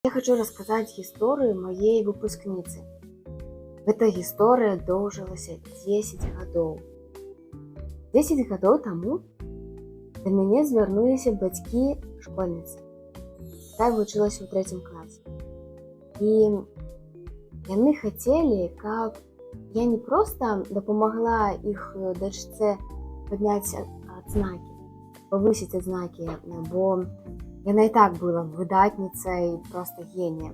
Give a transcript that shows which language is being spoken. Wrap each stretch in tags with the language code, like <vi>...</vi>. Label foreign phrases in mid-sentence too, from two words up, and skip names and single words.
<ru>Я хочу рассказать историю моей выпускницы. Эта история</ru> <be>доўжылася 10 гадоў. 10 гадоў таму да мяне звярнуліся бацькі школьніцы. Та вучылася ў 3 класе. І яны хацелі, каб я не проста дапамагла іх дачцэ падняць адзнакі, павысіць адзнакі, бо яна і так была выдатніцай, проста геніем.</be>